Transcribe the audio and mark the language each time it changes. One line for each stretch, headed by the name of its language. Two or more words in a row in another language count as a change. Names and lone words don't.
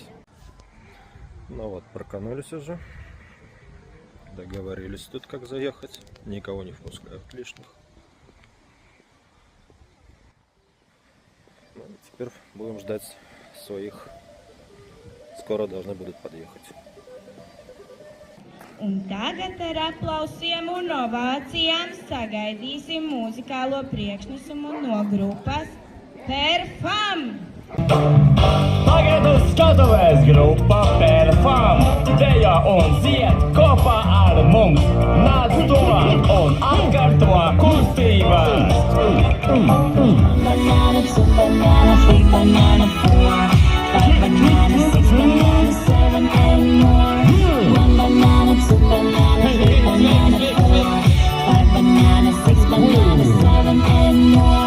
Russian: Ну вот, парканулись уже. Договорились тут, как заехать. Никого не впускают лишних. Ну, теперь будем ждать своих. Скоро должны будут подъехать.
Latvian: Un tagad ar aplausiem un ovācijām sagaidīsim mūzikālo priekšnesumu no grupas Perfam! Tagad uzskatuvēs grupa Perfam, dejo un dzied kopā ar mums. Nāc tuvāk un atkārto kustības.
English: Banana, two banana, three banana, four, five banana, six banana, seven and more. One banana, two banana, three banana, four, five banana, six banana, seven and more.